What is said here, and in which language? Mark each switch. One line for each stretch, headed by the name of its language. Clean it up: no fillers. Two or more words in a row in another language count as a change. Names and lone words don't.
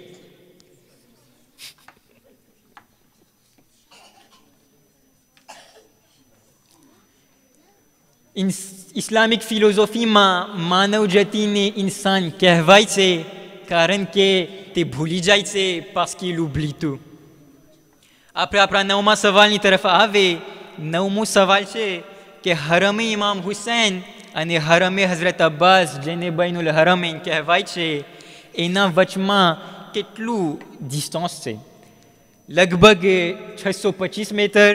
Gujarati: ઇસ્લામિક ફિલોસોફીમાં માનવ જાતિને ઇન્સાન કહેવાય છે કારણ કે તે ભૂલી જાય છે,
French: parce qu'il oublie tout.
Gujarati: આપણે આપણા 9મા સવાલની તરફ આવે. 9મો સવાલ છે કે હરમે ઇમામ હુસૈન અને હરમે હઝરત અબ્બાસ, જેને બૈનુલ હરમૈન કહેવાય છે, એના વચમાં કેટલું ડિસ્ટન્સ છે? લગભગ 625 મીટર.